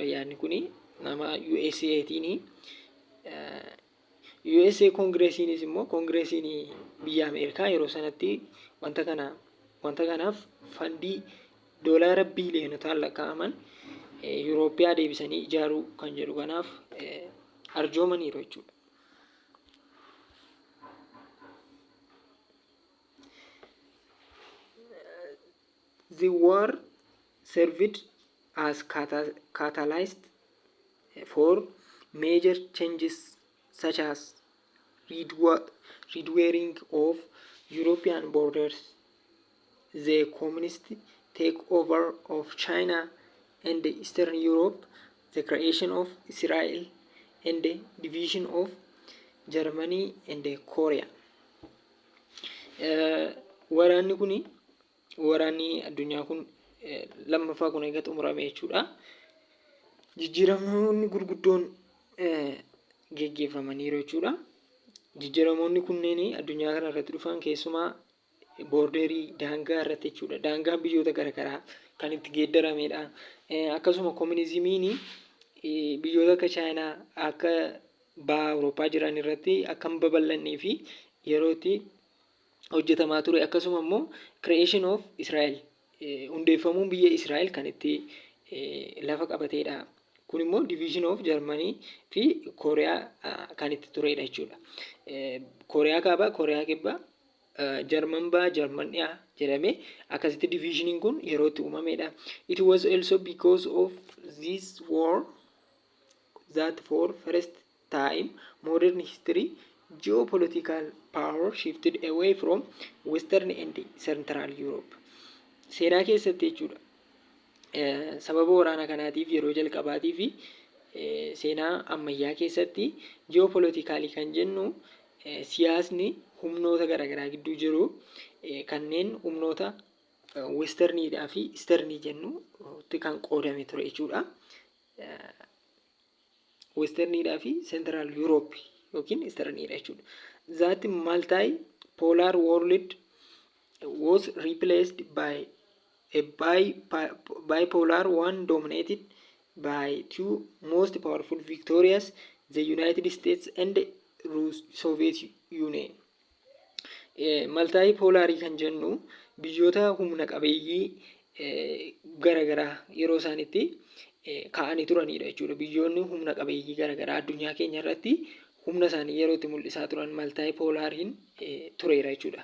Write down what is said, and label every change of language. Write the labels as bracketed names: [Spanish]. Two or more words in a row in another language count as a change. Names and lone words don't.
[Oromo] Yaadni kuni nama USA'tiin USA Kongireesiinis immoo Kongireesiin biyya Ameerikaa yeroo sanatti wanta kanaaf fandii doolaara biiliyonotaan lakkaa'aman Yuurooppiyaa deebisanii ijaaruu kan jedhu kanaaf arjoomaniiru jechuudha. [English] The war served as catalyst for major changes such as rewiring of European borders, the communist takeover of China and Eastern Europe, the creation of Israel, and the division of Germany and Korea. [Oromo] Waraanni addunyaa kun lammaffaa kun eega xumurame jechuudha. Jijjiiramoonni gurguddoon geggeeffamaniiru jechuudha. Jijjiiramoonni kunneen addunyaa kana irratti dhufan keessumaa boorderii daangaa irratti jechuudha. Daangaa biyyoota garaagaraa kan itti geeddaramedha. Akkasuma koominizimiin biyyoota akka Chaayinaa akka baha Awurooppaa jiran irratti akka hin babal'annee fi yeroo itti hojjetamaa ture. Akkasuma immoo [English] creation of Israel [Oromo] hundeeffamuun biyya Israel kan itti lafa qabatedha. Kun immoo [English] division of Germany [Oromo] fi Kooriyaa kan itti turedha jechuudha. Kooriyaa kaabaa, Kooriyaa kibbaa, Jarman baha, Jarman dhiyaa jedhamee akkasitti divisioniin kun yeroo itti uumamedha. [English] It was also because of this war that for first time modern history geopolitical power shifted away from Western and Central Europe. [Oromo] Seenaa keessatti jechuudha. Sababa waraana kanaatiif yeroo jalqabaatii fi seenaa ammayyaa keessatti ji'oopolitikaalii kan jennu siyaasni humnoota garaagaraa gidduu jiru kanneen humnoota westerniidhaa fi isternii jennutti kan qoodame ture jechuudha. Westerniidhaa fi Central Europe yookiin isterniidha jechuudha. [English] That multi-polar world was replaced by a bipolar one dominated by two most powerful victorious, the United States and Soviet Union. [Oromo] Multi-polarii kan jennu biyyoota humna qabeeyyii garaagaraa yeroo isaanitti ka'anii turanidha jechuudha. Biyyoonni humna qabeeyyii garaagaraa addunyaa keenya irratti humna isaanii yeroo itti mul'isaa turan multi-polariin tureera jechuudha.